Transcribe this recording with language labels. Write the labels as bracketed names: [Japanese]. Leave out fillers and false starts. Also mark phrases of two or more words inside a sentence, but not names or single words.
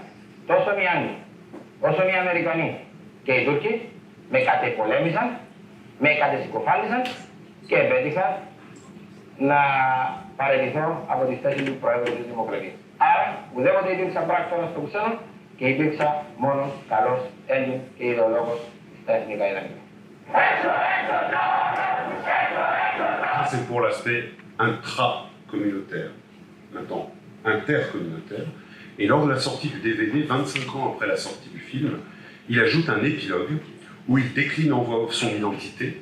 [Greek] Τόσο οι Άγγλοι, όσο οι Αμερικανοί και οι Τούρκοι με κατεπολέμησαν, με κατεσυκοφάλισαν και επέτυχα να παραιτηθώ από τη θέση του Προέδρου της Δημοκρατίας. Άρα, ουδέποτε υπήρξα πράκτορας στο ξένο και υπήρξα μόνο καλός Έλλην και ιδεολόγος στα εθνικά ιδανικά. [French] C'est pour l'aspect intra-communautaire. Maintenant, intercommunautaire. Et lors de la sortie du DVD, 25 ans après la sortie du film, il ajoute un épilogue où il décline en voix off son identité.